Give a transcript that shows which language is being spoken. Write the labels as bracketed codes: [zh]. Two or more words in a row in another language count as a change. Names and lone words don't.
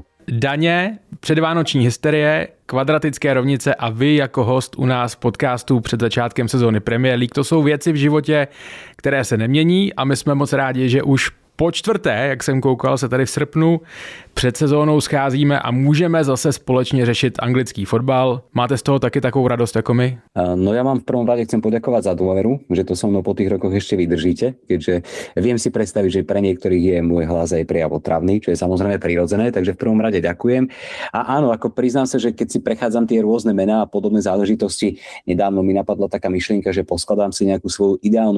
[cs] Daně, předvánoční hysterie, kvadratické rovnice a vy jako host u nás v podcastu před začátkem sezóny Premier League, to jsou věci v životě, které se nemění a my jsme moc rádi, že už po čtvrté, jak jsem koukal, se tady v srpnu před sezónou scházíme a můžeme zase společně řešit anglický fotbal. Máte z toho taky takovou radost jako my? [sk] No ja vám v prvom rade chcem poďakovať za dôveru, že to so mnou po tých rokoch ešte vydržíte, keďže viem si predstaviť, že pre niektorých je môj hlas aj prijav otravný, čo je samozrejme prirodzené, takže v prvom rade ďakujem. A áno, ako priznám sa, že keď si prechádzam tie rôzne mená a podobné záležitosti, nedávno mi napadla taká myšlienka, že poskladám si nejakú svoju ideálnu